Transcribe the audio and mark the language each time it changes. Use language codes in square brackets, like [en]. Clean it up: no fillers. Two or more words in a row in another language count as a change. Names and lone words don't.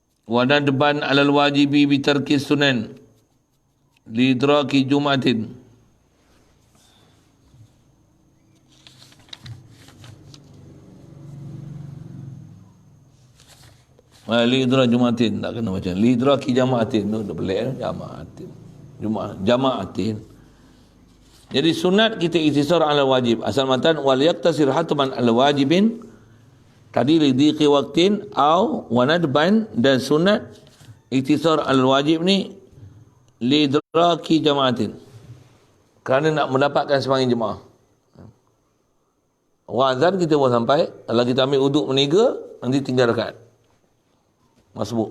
[ar] وندبا على الواجب بترك سنن لإدراك جمعة. لإدراك جمعة, [ms] tak kena macam [ar] لإدراك جماعة. [ms] Tu dah pelik jama'atin. Jama'atin. Jadi sunat kita [ar] اقتصار على واجب. [ms] Asal matan [ar] وليقتصر حتما على واجب tadi لضيق وقت أو وندبا, [ms] dan sunat [ar] اقتصار على واجب [ms] ni [ar] لإدراك جماعة, [ms] kerana nak mendapatkan sembahyang jemaah. Wazan kita buat sampai, kalau kita ambil uduk meniga, nanti tinggal rakaat masbuk.